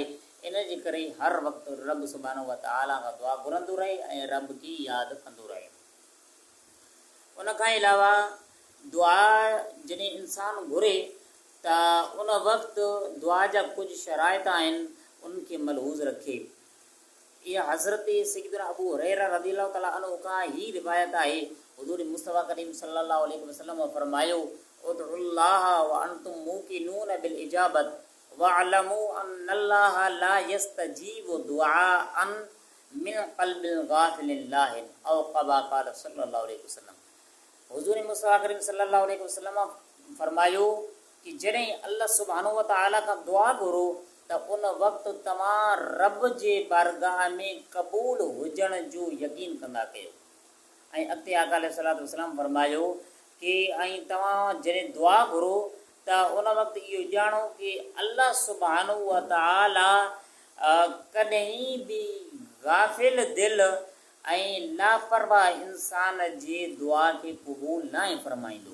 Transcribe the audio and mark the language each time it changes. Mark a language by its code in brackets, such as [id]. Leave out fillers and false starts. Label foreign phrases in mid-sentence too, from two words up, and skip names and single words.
[sd] इन जे करे हर वक़्तु रब [ar] سبحانه وتعالى [sd] खां दुआ घुरंदो रहे ऐं रब खे यादि कंदो रहे। उन खां अलावा दुआ जॾहिं इंसानु घुरे त उन वक़्तु दुआ जा कुझु शराइत आहिनि, उनखे मलहूज़ रखे। [ar] इहा हज़रत सैयदना अबू हुरैरा رضي الله تعالى عنه [sd] खां ही रिवायत आहे, [ar] हुज़ूर मुस्तफ़ा करीम صلى الله عليه وسلم फरमायो ادعوا الله وأنتم موقنون بالإجابة واعلموا أن الله لا يستجيب دعاء من قلب غافل لاه أو كما قال صلى الله عليه وسلم. [sd] हुज़ूर मुस्तफ़ा करीम [ar] صلى الله عليه وسلم [sd] फरमायो कि जॾहिं अल्लाह [ar] سبحانه وتعالى [sd] खां दुआ घुरो त उन वक़्तु तव्हां रब जे बारगाह में क़बूल हुजण जो यकीन कंदा कयो। ऐं अॻिते आका [ar] عليه الصلاة والسلام [sd] फरमायो कि ऐं तव्हां जॾहिं दुआ घुरो त उन वक़्तु इहो ॼाणो कि अल्लाह [ar] سبحانه وتعالى [sd] कॾहिं बि गाफ़िल दिलि ऐं लापरवाह इंसान जे दुआ खे क़बूल न फरमाईंदो।